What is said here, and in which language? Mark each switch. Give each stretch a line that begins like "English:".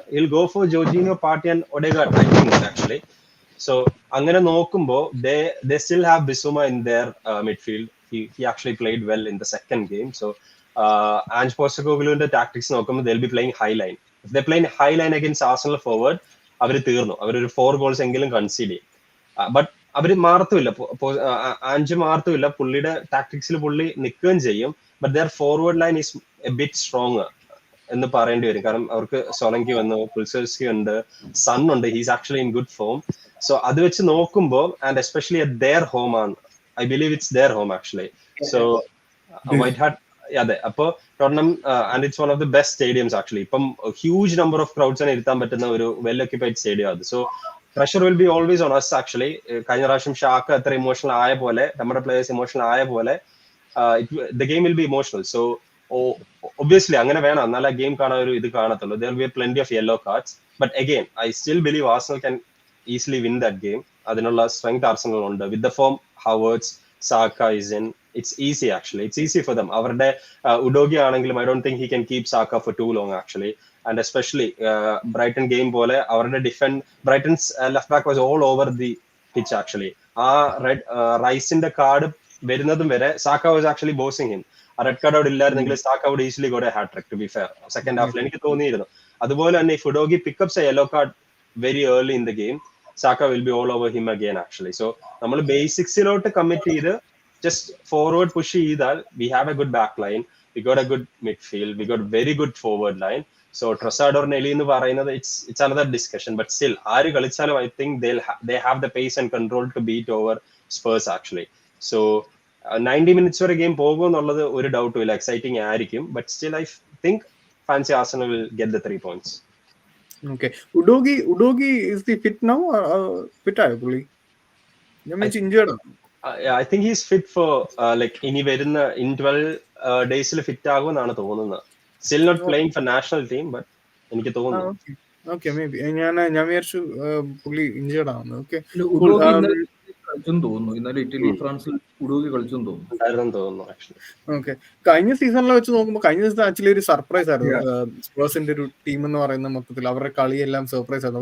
English: Will go for Jorginho, Partey and Odegaard I think actually. So
Malayalam: അങ്ങനെ നോക്കുമ്പോൾ
English: they still have Bissouma in their midfield. He actually played well in the second game. So Ange Postecoglouവിന്റെ tactics
Malayalam: നോക്കുമ്പോൾ
English: they'll be playing high line. If they play high line against Arsenal forward,
Malayalam: അവർ തീർന്നു, അവരൊരു 4 goals എങ്കിലും concede ചെയ്യും. But അവര് മാറത്തുമില്ല, ആഞ്ച് മാറത്തുമില്ല, പുള്ളിയുടെ ടാക്ടിക്സിൽ പുള്ളി നിൽക്കുകയും ചെയ്യും.
English: but their forward line is a bit strong
Malayalam: എന്ന് പറയേണ്ടി വരും. കാരണം അവർക്ക് സൊലങ്കി വന്നു, കുൽസോവ്സ്കി ഉണ്ട്, സൺ ഉണ്ട്,
English: He's actually in good form. So
Malayalam: അത് വെച്ച് നോക്കുമ്പോൾ,
English: And especially at their home ആണ്, I believe it's their home actually. So White Hart, അതെ, അപ്പോ Tottenham and it's one of the best stadiums actually. ഇപ്പം huge number of ക്രൗഡ്സിനെ
Malayalam: ഇരുത്താൻ പറ്റുന്ന ഒരു
English: Well occupied stadium അത്. So pressure will be always on us actually.
Malayalam: കഴിഞ്ഞ പ്രാവശ്യം shack അത്ര emotional ആയ പോലെ,
English: നമ്മുടെ players emotional ആയ പോലെ the game will be emotional.
Malayalam: So obviously അങ്ങനെ വേണം, എന്നാലേ ഗെയിം കാണാൻ ഒരു ഇത് കാണത്തുള്ളൂ.
English: there will be plenty of yellow cards, but again I still believe Arsenal can easily win that game.
Malayalam: അതിനുള്ള സ്ട്രെങ്ത് ആർസണൽ ഉണ്ട്.
English: With the form Havertz, Saka is in, it's easy actually, it's easy for them.
Malayalam: അവരുടെ ഉഡോഗി ആണെങ്കിലും
English: I don't think he can keep Saka for too long actually. And especially Brighton game
Malayalam: പോലെ അവരുടെ
English: Brighton's left back was all over the pitch actually.
Malayalam: ആ റൈസിന്റെ card വരുന്നതും വരെ
English: Saka was actually bossing him.
Malayalam: ആ red card അവിടെ ഇല്ലായിരുന്നെങ്കിൽ
English: Saka would easily got a hat trick to be fair.
Malayalam: Second ഹാഫിൽ എനിക്ക് തോന്നിയിരുന്നു. അതുപോലെ തന്നെ
English: if Udogie pickups a yellow card very early in the game, Saka will be all over him again actually. So
Malayalam: നമ്മൾ ബേസിക്സിലോട്ട് commit ചെയ്ത്
English: just forward push ചെയ്താൽ we have a good back line, we got a good midfield, we got very good forward line. So Trossard or Nelly എന്ന് പറയുന്നത് it's another discussion, but still
Malayalam: ആര് കളിച്ചാലും
English: I think they have the pace and control to beat over Spurs actually.
Malayalam: So 90 minutes വരെ game പോകുമെന്നുള്ളത് ഒരു ഡൗട്ടും ഇല്ല, exciting ആയിരിക്കും.
English: But still I think fancy Arsenal will get the 3 points. Okay, Udogi is the fit now?
Malayalam: Fit ആയോ പുള്ളി? ഞാൻ means injured ആണ്.
English: I think he's fit for like ഇനി വരുന്ന in 12 daysൽ
Malayalam: ഫിറ്റ് ആകുമെന്നാണ് തോന്നുന്നത്.
English: Still not playing for national team, but
Malayalam: എനിക്ക് തോന്നുന്നു. Okay, maybe ഞാൻ വിചാരിച്ചു പുള്ളി ഇൻജേർഡ് ആണെന്ന്.
English: Okay,
Malayalam: കളിച്ചെന്ന് തോന്നുന്നു. ഇന്നലെ ഇറ്റലി ഫ്രാൻസിൽ ഉഡോഗി കളിച്ചെന്ന് തോന്നുന്നു. ഓക്കെ, കഴിഞ്ഞ സീസണിൽ വെച്ച് നോക്കുമ്പോൾ കഴിഞ്ഞ സീസൺ ആക്ച്വലി ഒരു സർപ്രൈസ് ആയിരുന്നു. സ്പേഴ്സിന്റെ ഒരു ടീം എന്ന് പറയുന്ന മൊത്തത്തിൽ അവരുടെ കളിയെല്ലാം സർപ്രൈസ് ആയിരുന്നു.